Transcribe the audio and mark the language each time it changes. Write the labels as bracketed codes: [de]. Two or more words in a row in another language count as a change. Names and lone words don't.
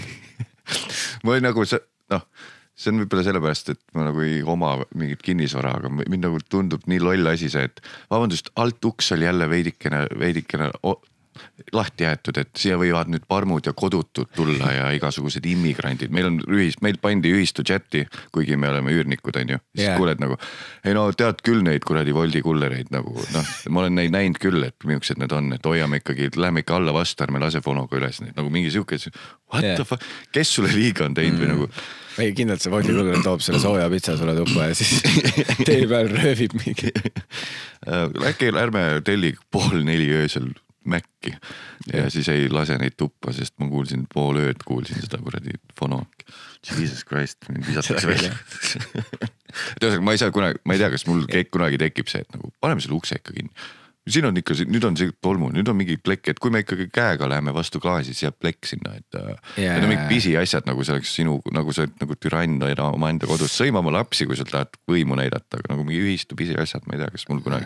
[et] Ma ei nagu, see on võib-olla sellepärast, et ma nagu ei oma mingit kinnisvara, aga mind nagu tundub nii loll asi see, et vabandust, alt uks oli jälle veidikene lahti jäetud, et siia võivad nüüd parmud ja kodutud tulla ja igasugused immigrandid. Meil pandi ühistu chati, kuigi me oleme üürnikud, on ju. Siis kuuled nagu, ei no tead küll neid kuradi Woldi kullereid nagu, ma olen neid näinud küll, et millised need on, et hoiame ikkagi, lähme ikka alla vastu, ärme lase fonoga üles neid, nagu mingi siuke, [en] what the fuck, [et] kes sulle liiga on teinud või nagu. Ei, kindlalt see Woldi kuller toob selle sooja pitsa sulle tuppa ja siis tee peal röövib mingi. Äkki ärme telli 3:30 öösel Mäkki ja siis ei lase neid tuppa, sest ma kuulsin pool ööd, kuulsin seda kuradi fono. [en] Jesus Christ, [et] mind visatakse välja. Ma ei saa kunagi, ma ei tea, kas mul kunagi tekib see, et nagu paneme selle ukse ikka kinni. Siin on ikka, nüüd on see tolmu, nüüd on mingi plekk, et kui me ikkagi käega läheme vastu klaasi, siis jääb plekk sinna, et need on mingi pisi asjad, nagu see oleks sinu, nagu sa oled nagu türann oma enda kodus sõima oma lapsi, kui sa tahad võimu näidata, aga nagu mingi ühistu pisi asjad, ma ei tea, kas mul kunagi